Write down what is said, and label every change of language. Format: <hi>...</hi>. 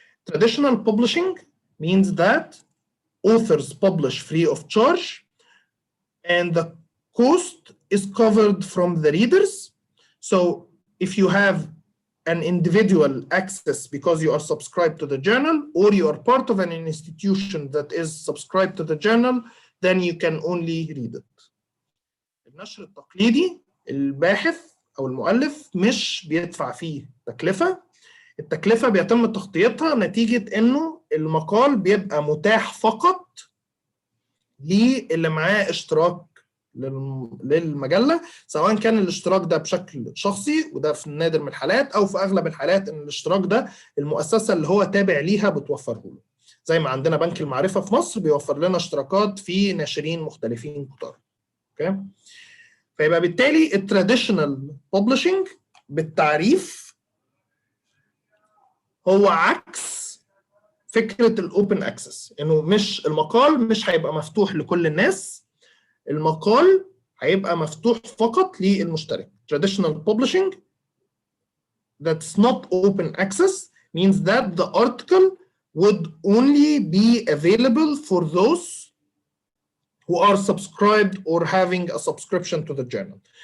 <en>Traditional publishing means that authors publish free of charge and the cost is covered from the readers. So if you have an individual access because you are subscribed to the journal or you are part of an institution that is subscribed to the journal, then you can only read it.</en> <ar>النشر التقليدي الباحث أو المؤلف مش بيدفع فيه تكلفة. التكلفة بيتم تغطيتها نتيجة إنه المقال بيبقى متاح فقط للي معاه اشتراك للمجلة، سواء كان الاشتراك ده بشكل شخصي وده في النادر من الحالات، أو في أغلب الحالات إن الاشتراك ده المؤسسة اللي هو تابع ليها بتوفره له. زي ما عندنا بنك المعرفة في مصر بيوفر لنا اشتراكات في ناشرين مختلفين كتار. اوكي؟ فيبقى بالتالي التراديشنال ببلشنج بالتعريف هو عكس فكرة الاوبن اكسس، انه مش المقال مش هيبقى مفتوح لكل الناس، المقال هيبقى مفتوح فقط للمشترك.</ar> <en>Traditional publishing that's not open access means that the article would only be available for those who are subscribed or having a subscription to the journal.</en>